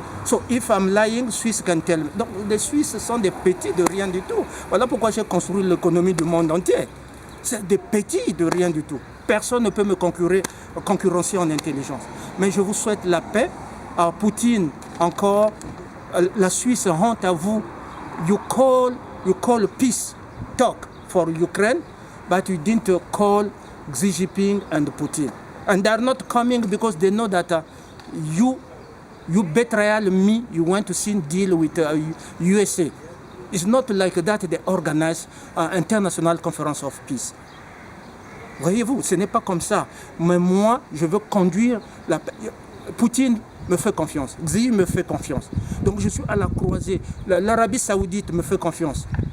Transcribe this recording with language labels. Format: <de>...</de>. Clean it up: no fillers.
<en>So if I'm lying, Swiss can tell me.</en> <fr>Donc les Suisses sont des petits de rien du tout. Voilà pourquoi j'ai construit l'économie du monde entier. C'est des petits de rien du tout. Personne ne peut me concurrencer en intelligence. Mais je vous souhaite la paix. À Poutine, encore, la Suisse honte à vous.</fr> <en>You call peace talk for Ukraine, but you didn't call Xi Jinping and Putin. And they are not coming because they know that you betrayal me, you want to see deal with USA. It's not like that they organize international conference of peace.</en> <fr>Voyez-vous, ce n'est pas comme ça. Mais moi, je veux conduire la paix. Poutine me fait confiance. Xi me fait confiance. Donc je suis à la croisée. L'Arabie Saoudite me fait confiance.</fr>